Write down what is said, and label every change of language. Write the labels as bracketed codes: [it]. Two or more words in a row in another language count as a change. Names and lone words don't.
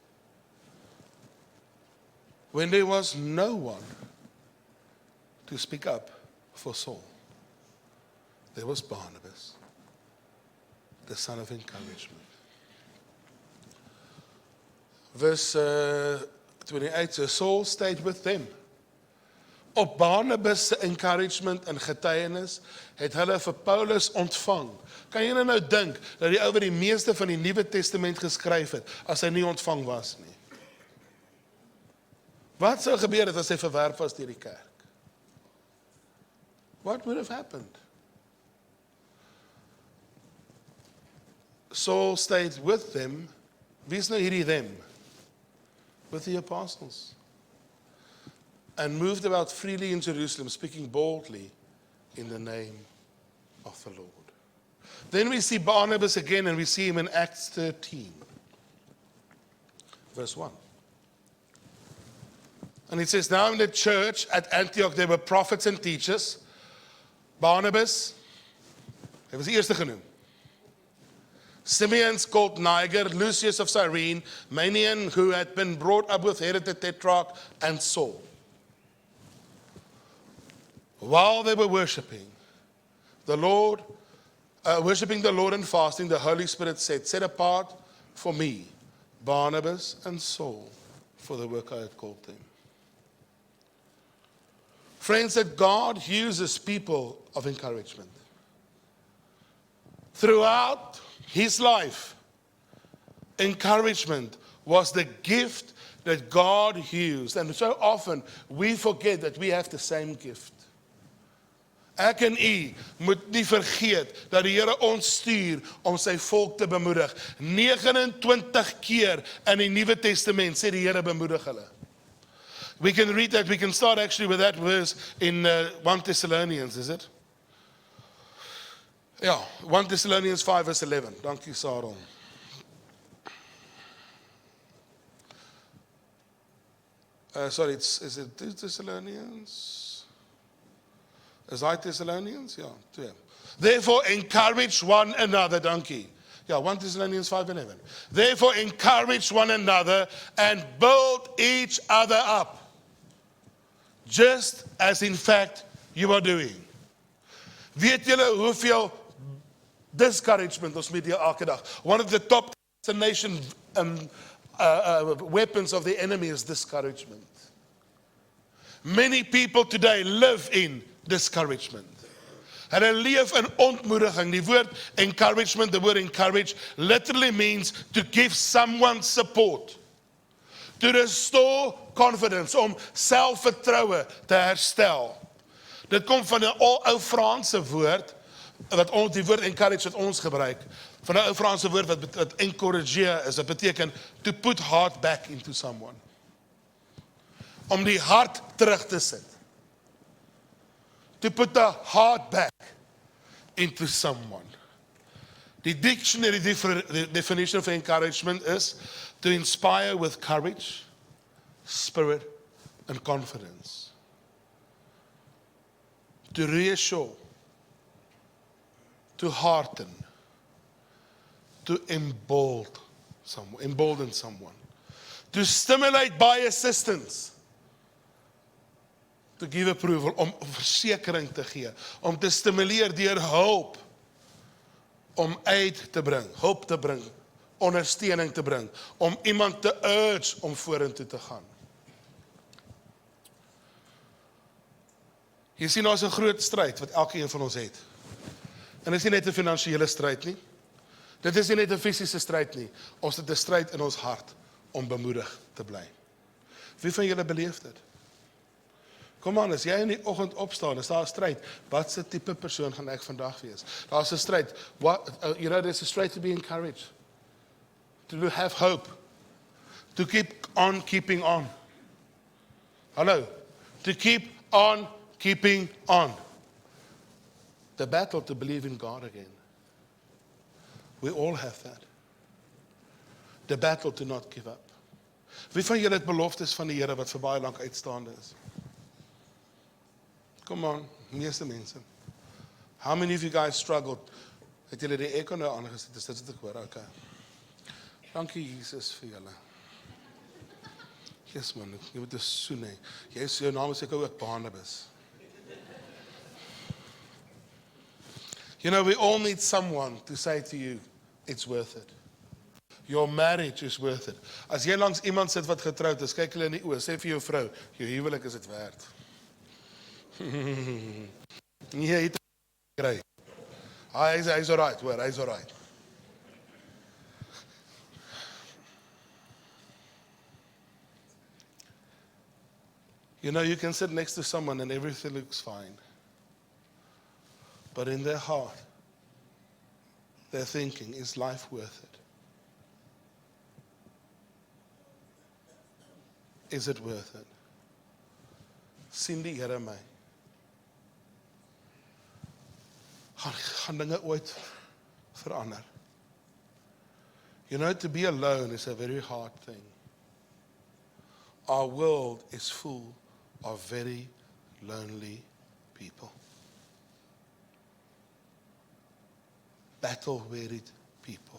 [en] When there was no one to speak up for Saul, there was Barnabas, the son of encouragement. Verse 28, so Saul stayed with them. [af] Op Barnabas se encouragement en getuienis het hulle vir Paulus ontvang. Kan jy nou dink dat die ou wat die meeste van die Nuwe Testament geskryf het, as hy nie ontvang was nie? Wat sou gebeur het as hy verwerp was deur die kerk? [en] What would have happened? Saul stayed with them. [af] Wie is nou hierdie them? [en] With the apostles. And moved about freely in Jerusalem, speaking boldly in the name of the Lord. Then we see Barnabas again, and we see him in Acts 13, verse 1. And it says, now in the church at Antioch there were prophets and teachers. [af] Barnabas, hy was die eerste genoem. [en] Simeon called Niger, Lucius of Cyrene, Manaen, who had been brought up with Herod the Tetrarch, and Saul. While they were worshiping the Lord and fasting, the Holy Spirit said, set apart for me Barnabas and Saul for the work I had called them. Friends, that God uses people of encouragement. Throughout his life, encouragement was the gift that God used. And so often we forget that we have the same gift. [af] Ek en u moet nie vergeet dat die Here ons stuur om sy volk te bemoedig. 29 keer in die Nuwe Testament sê die Here bemoedig hulle. [en] We can read that, we can start actually with that verse in 1 Thessalonians, is it? Yeah, 1 Thessalonians 5 verse 11. Dankie Sarah. Sorry, is it 2 Thessalonians? Is I Thessalonians? Yeah, 2. Therefore encourage one another, dankie. Yeah, 1 Thessalonians 5:11. Therefore encourage one another and build each other up, just as in fact you are doing. [af] Weet julle hoeveel discouragement ons met elke dag? [en] One of the top assassination weapons of the enemy is discouragement. Many people today live in discouragement. [af] Hulle leef in ontmoediging. Die woord encouragement, [en] the word encourage, literally means to give someone support. To restore confidence, [af] om selfvertroue te herstel. Dit kom van 'n ou Franse woord, die woord encourage wat ons gebruik, van 'n ou Franse woord wat encourager is. Dit beteken [en] to put heart back into someone. [af] Om die hart terug te sit. [en] To put the heart back into someone. The dictionary definition of encouragement is to inspire with courage, spirit, and confidence. To reassure, to hearten, to embolden someone, to stimulate by assistance, to give approval, [af] om versekering te gee, om te stimuleer deur hulp, om aid te bring, hulp te bring, ondersteuning te bring, om iemand te urge om vorentoe te gaan. Jy sien, ons 'n groot stryd wat elkeen van ons het. En dit is nie net 'n finansiële stryd nie. Dit is nie net 'n fisiese stryd nie. Ons het 'n stryd in ons hart om bemoedig te bly. Wie van julle beleef dit? Kom aan, as jy in die oggend opstaan, is daar 'n stryd. Wat se tipe persoon gaan ek vandag wees? Daar's 'n stryd. [en] There's a stryd to be encouraged. To have hope. To keep on keeping on. Hallo. To keep on keeping on. The battle to believe in God again. We all have that. The battle to not give up. [af] Wie van julle het beloftes van die Here wat vir baie lank uitstaande is? [en] Come on, [af] meeste mense. [en] How many of you guys struggled? [af] Het julle die echo nou aangesit? Is dit wat ek hoor? Okay. Dankie Jesus vir julle. [en] Yes man, [af] jy moet 'n soen hê. Jou naam is seker ook Barnabas. [en] You know, we all need someone to say to you, it's worth it. Your marriage is worth it. [af] As jy langs iemand sit wat getroud is, kyk hulle in die oë, sê vir jou vrou, jou huwelik is dit werd. Nee, hy het kry. Hy's alright, hoor, hy's alright. [en] You know, you can sit next to someone and everything looks fine. But in their heart, they're thinking, is life worth it? Is it worth it? [af] Sien die Here my. Gaan dinge ooit verander? [en] You know, to be alone is a very hard thing. Our world is full of very lonely people. Battle-wearied people.